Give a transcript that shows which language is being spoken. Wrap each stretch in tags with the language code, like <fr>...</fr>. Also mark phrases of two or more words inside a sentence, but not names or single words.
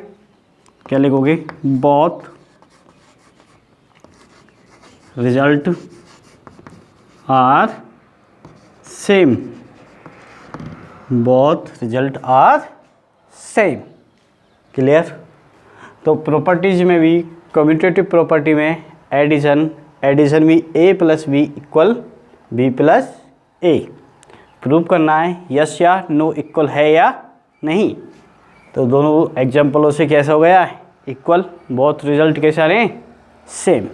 <en>क्या लिखोगे, both result are same, both result are same. क्लियर।</en> <hi>तो प्रॉपर्टीज में भी,</hi> <en>commutative property</en> <hi>में एडिशन भी a + b = b + a प्रूव करना है, यस या नो, इक्वल है या नहीं। तो दोनों एग्जाम्पलों से कैसा हो गया, इक्वल,</hi> <en>both result</en> <hi>कैसे आ रहे हैं, सेम।</hi>